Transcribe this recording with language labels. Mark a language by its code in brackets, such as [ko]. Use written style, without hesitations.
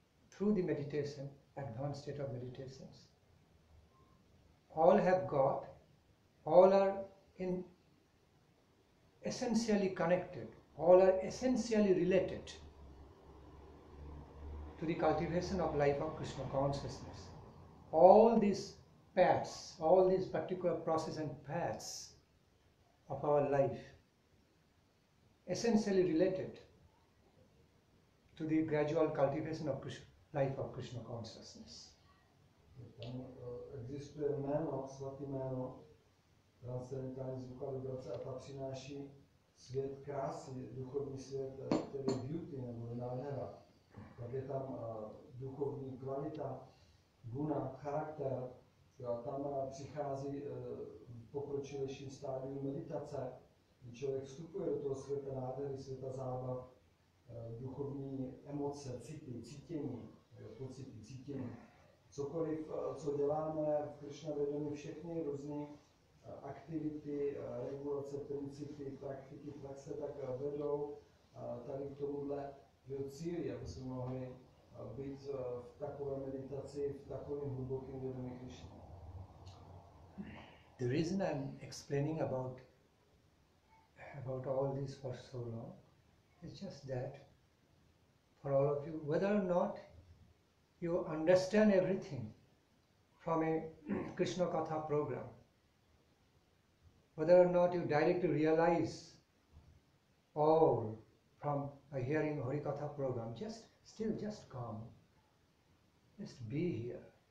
[en] Through the meditation, advanced state of meditations, all have got, all are in essentially connected, all are essentially related to the cultivation of life of Krishna consciousness. All these paths, all these particular process and paths of our life, essentially related to the gradual cultivation of Krishna, life of Krishna consciousness. [cs] Tam existuje jméno, svatý jméno, transcendentální zvuka vibrace a ta přináší svět krásy, duchovní svět, který je beauty nebo nádhera. Tak je tam duchovní kvalita, guna, charakter, a tam přichází v pokročilejším stádiu meditace, kdy člověk vstupuje do toho světa nádhery, světa zábav, duchovní emoce, city, cítění, pocity, cítění. Cokoliv, co děláme v Krishna vědomí, všechny různé aktivity, regulace, principy, praktiky, praxe, tak vedou tady k tomuhle cíli, aby jsme mohli být v takové meditaci, v takovém hlubokém vědomí Krishna. [en] The reason I'm explaining about all this for so long is just that for all of you, whether or not you understand everything from a Krishna Kathá program, whether or not you directly realize all from a hearing Hari Kathá program, just come. Just be here.